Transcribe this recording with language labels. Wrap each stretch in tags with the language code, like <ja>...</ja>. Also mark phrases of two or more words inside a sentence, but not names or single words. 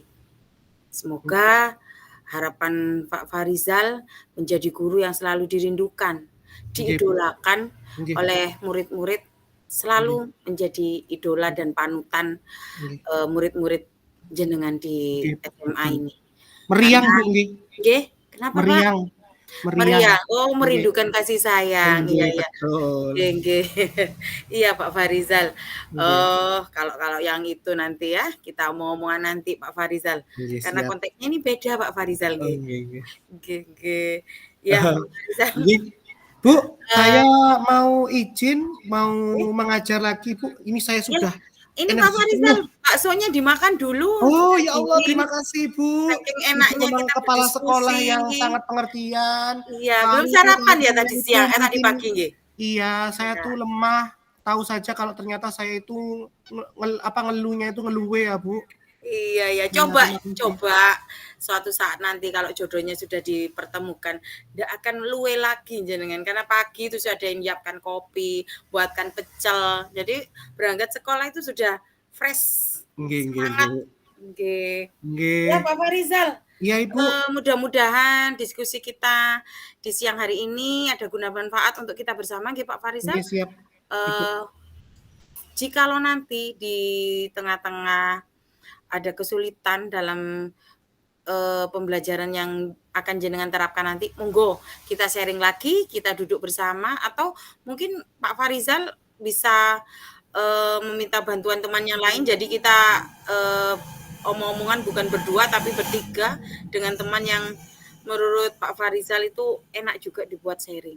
<id>Semoga harapan Pak Farizal menjadi guru yang selalu dirindukan, diidolakan oleh murid-murid, selalu menjadi idola dan panutan murid-murid jenengan di SMA ini. Meriang Karena Bu nggih. nggih, kenapa Pak? Meriang. Meriang. Oh, merindukan kasih sayang. Iya, Nggih, iya. betul.</id> <jv>Nggih, nggih.</jv> <id>Iya, Pak Farizal. Nggih. Kalau yang itu nanti ya, kita omong-omongan nanti Pak Farizal. Nggih, Karena siap. konteksnya ini beda Pak Farizal Oh, nggih.</id> <jv>nggih, nggih. Nggih, nggih.</jv> <id>Iya, Pak Farizal. Nggih. Bu, saya mau izin, mau mengajar lagi Bu. Ini saya sudah Ini Pak energi Farizal, penuh. baksonya dimakan dulu. Oh, Sudah ya Allah, dingin. terima kasih Bu. Saking Ibu enaknya memang kita kepala sekolah berdiskusi. yang sangat pengertian. Iya, belum Lalu sarapan ya teman-teman tadi itu siang, tadi mungkin pagi nggih. iya, saya Iya. tuh lemah. Tahu saja kalau ternyata saya itu ngeluhnya itu ngeluwe ya, Bu. Iya, ya. Ya, Coba, terima kasih. coba suatu saat nanti kalau jodohnya sudah dipertemukan, ndak akan luwe lagi jenengan karena pagi itu sudah ada yang nyiapkan kopi, buatkan pecel. Jadi berangkat sekolah itu sudah fresh,</id> <jv>Nggih, nggih,</jv> <id>semangat. Bu. Nggih. Nggih. Ya, Pak Farizal. Iya, Ibu. Mudah-mudahan diskusi kita di siang hari ini ada guna manfaat untuk kita bersama nggih Pak Farizal. Nggih, siap. Jikalau nanti di tengah-tengah ada kesulitan dalam pembelajaran yang akan jenengan terapkan nanti, monggo kita sharing lagi, kita duduk bersama, atau mungkin Pak Farizal bisa meminta bantuan teman yang lain, jadi kita omong-omongan bukan berdua tapi bertiga dengan teman yang menurut Pak Farizal itu enak juga dibuat sharing.</id>